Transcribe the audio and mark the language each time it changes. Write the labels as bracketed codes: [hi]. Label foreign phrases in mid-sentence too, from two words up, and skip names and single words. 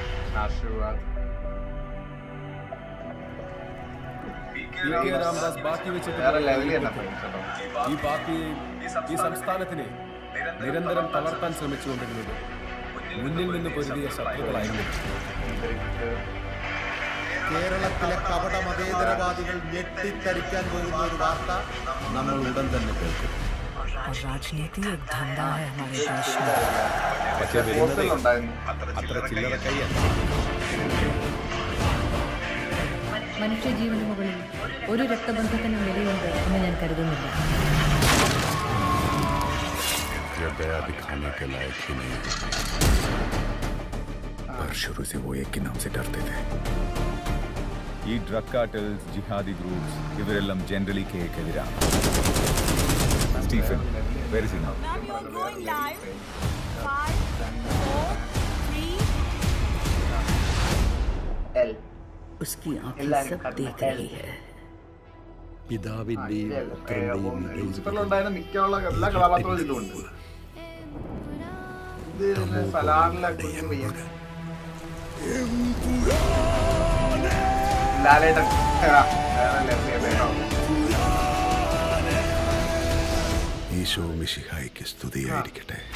[ml] രാംദാസ് ബാക്കി വെച്ചിട്ട് ഈ പാർട്ടിയെ, ഈ സംസ്ഥാനത്തിനെ നിരന്തരം തളർത്താൻ ശ്രമിച്ചുകൊണ്ടിരുന്നത് മുന്നിൽ നിന്ന് പൊരുതിയ ശത്രുക്കളായിരുന്നു. കേരളത്തിലെ കപട മതേതരവാദികൾ ഞെട്ടിത്തരിക്കാൻ പോകുന്ന ഒരു വാർത്ത നമ്മൾ ഉടൻ തന്നെ കേൾക്കും. [hi] राजनीति एक धंधा है हमारे देश में. [ml] പക്ഷേ അത്ര ചില്ലറ കൈയല്ല. മനുഷ്യജീവന് മുകളിൽ ഒരു രക്തബന്ധത്തിന് വിലയുണ്ട് എന്ന് ഞാൻ കരുതുന്നില്ല. [hi] दया दिखाने के लायक ही नहीं, पर शुरू से वो एक के नाम से डरते थे. [ml] ഈ [en] drug cartels, jihadi groups [ml] ഇവരെല്ലാം ജനറലി കേക്കെതിരാണ്. സ്റ്റീഫൻ, [en] where is he now? Ma'am, you are going live. 5, 4, 3. [hi] उसकी आंखें सब देख रही है. [ml] പിതാവിന്റെയും ഉണ്ടായിരുന്ന മിക്കുള്ള എല്ലാ കഥാപാത്രങ്ങളും ഇതുണ്ട്. ഇത് സലാറിലെ ലാലേട്ടൻ ഈശോ മിശിഹായ്ക്ക് സ്തുതിയായിരിക്കട്ടെ.